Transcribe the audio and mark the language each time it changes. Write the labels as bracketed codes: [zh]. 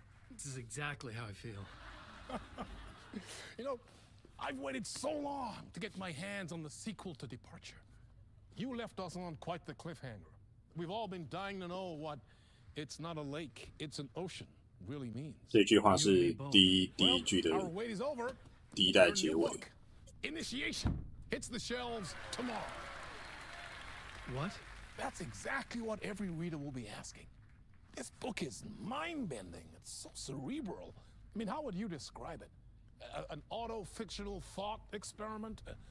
[en] This is exactly how I feel. You know, I've waited so long to get my hands on the sequel to Departure. You left us on quite the cliffhanger. We've all been dying to know what "it's not a lake, it's an ocean" really means. [zh] 这句话是第一句的第一代结尾。 [en] Initiation hits the shelves tomorrow. What? That's exactly what every reader will be asking. This book is mind-bending. It's so cerebral. I mean, how would you describe it? An auto-fictional thought experiment?